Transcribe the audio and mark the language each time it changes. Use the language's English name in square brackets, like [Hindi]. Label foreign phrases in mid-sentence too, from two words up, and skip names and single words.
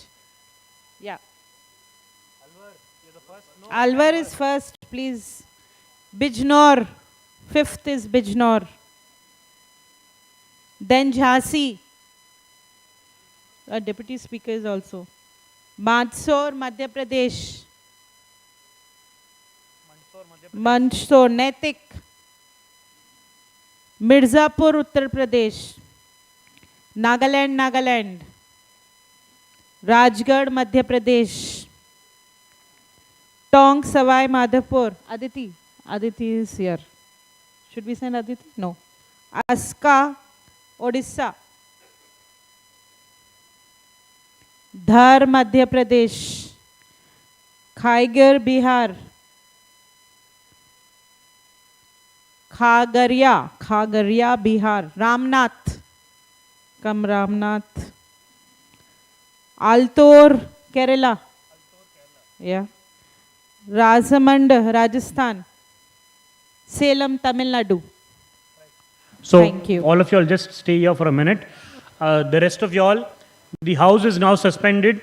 [English] Yeah. Alwar is first, please. Bijnor, fifth is Bijnor. Then Jhansi. A deputy speaker is also. Mandsaur, Madhya Pradesh. Mandsaur, Naitik. Mirzapur, Uttar Pradesh. Nagaland. Rajgarh, Madhya Pradesh. Tonk, Savai Madhopur. Aditi is here. Should we send Aditi? No. Aska, Odisha. Dhar, Madhya Pradesh. Khaigar, Bihar. Khagaria, Bihar. Ramnath. Come Ramnath. Altor, Kerala. Yeah. Rajamand, Rajasthan. Salem, Tamil Nadu. So Thank you. all of you all just stay here for a minute. The rest of you all, the house is now suspended.